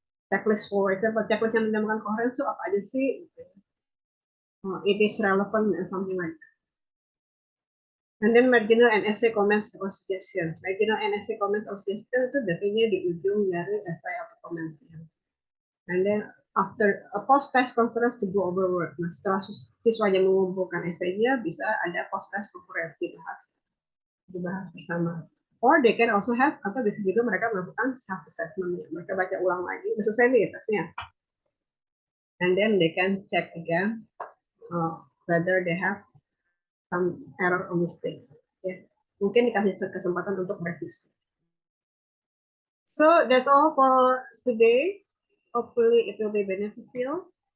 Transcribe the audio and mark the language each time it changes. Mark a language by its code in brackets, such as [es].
[en] Checklist for example, checklist [id] yang dinamakan coherence itu apa aja sih? [en] It is relevant and something like that. And then marginal and essay comments or suggestion. Marginal and essay comments or suggestion [id] itu biasanya di ujung dari essay atau komennya. [en] And then after a post-test conference to go over work. [id] Nah, setelah siswanya mengumpulkan essay-nya, bisa ada post-test conference dibahas bersama. [en] Or they can also have, [id] atau bisa juga mereka melakukan self-assessment. Mereka baca ulang lagi, udah selesai nih tesnya. [en] And then they can check again whether they have some error or mistakes. Ya. [id] Mungkin dikasih kesempatan untuk revisi. [en] So that's all for today. Hopefully it will be beneficial